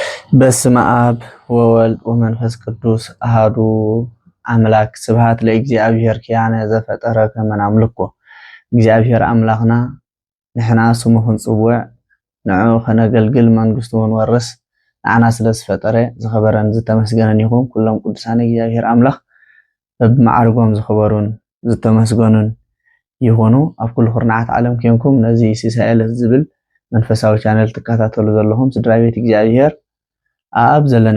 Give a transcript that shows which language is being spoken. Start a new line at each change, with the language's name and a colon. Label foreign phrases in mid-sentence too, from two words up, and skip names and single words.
Geez: በስመ አብ ወወልድ ወመንፈስ ቅዱስ አሐዱ አምላክ ስብሐት ለእግዚአብሔር ኪያነ ዘፈጠረ ከመ ናምልኮ
Tigrinya: እግዚአብሔር አምላክና ንሕና ስሙ ክንጽውዕ ንዑ ከነገልግል መንግስቱ ክንወርስ ንዓና ስለዝፈጠረ ዝኸበረን ዝተመስገነን ይኹን። ኩሎም ቅዱሳን እግዚአብሔር አምላክ በብማዕርጎም ዝኽበሩን ዝተመስገኑን ይኹኑ። ኣብ ኩሉ ኩርናዓት ዓለም ኮንኩም ነዚ ሲሳይ ዕለት ዝብል መንፈሳዊ ቻነል ትከታተሉ ዘለኹም ስድራ ቤት እግዚአብሔር ኣብ ዘለና